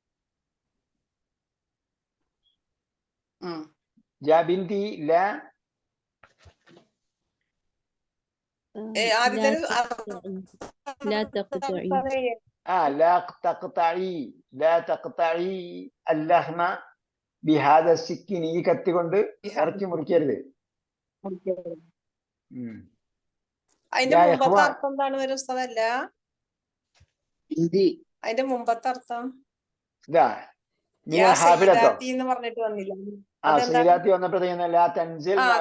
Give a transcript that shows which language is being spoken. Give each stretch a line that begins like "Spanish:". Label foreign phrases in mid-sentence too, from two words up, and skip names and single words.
Arabic: يا بنتي لا لا تقطعي. لا تقطعي. لا تقطعي اللحم بهذا السكين.
Malayalam: ഈ കത്തി കൊണ്ട് ഇറച്ചി മുറിക്കരുത്. അതിന്റെ മുമ്പത്തെ അർത്ഥം എന്താണ് വരും ഉസ്താദല്ല? അതിന്റെ മുമ്പത്തെ അർത്ഥം എന്ന് പറഞ്ഞിട്ട് വന്നില്ല. സയ്യിദാത്തി വന്നപ്പോഴത്തേക്ക്
Arabic: لا تنزل.